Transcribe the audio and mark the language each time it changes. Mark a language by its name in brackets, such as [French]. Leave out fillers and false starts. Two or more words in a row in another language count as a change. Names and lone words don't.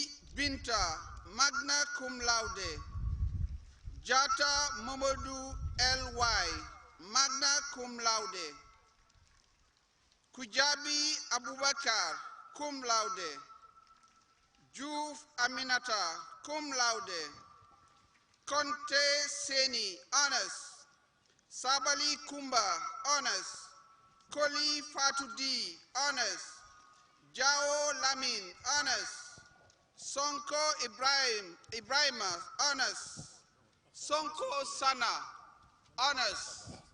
[Latin] Binta, magna cum laude, Jata Momodu L.Y., magna cum laude, [English] Kujabi Abubakar, [Latin] cum laude, [English] Juf Aminata, [Latin] cum laude, [English] Conte Seni, honors, Sabali Kumba, honors, Koli Fatudi, honors, Jao Lamin, honors, Sonko Ibrahima, honors, Sonko Sana, honors,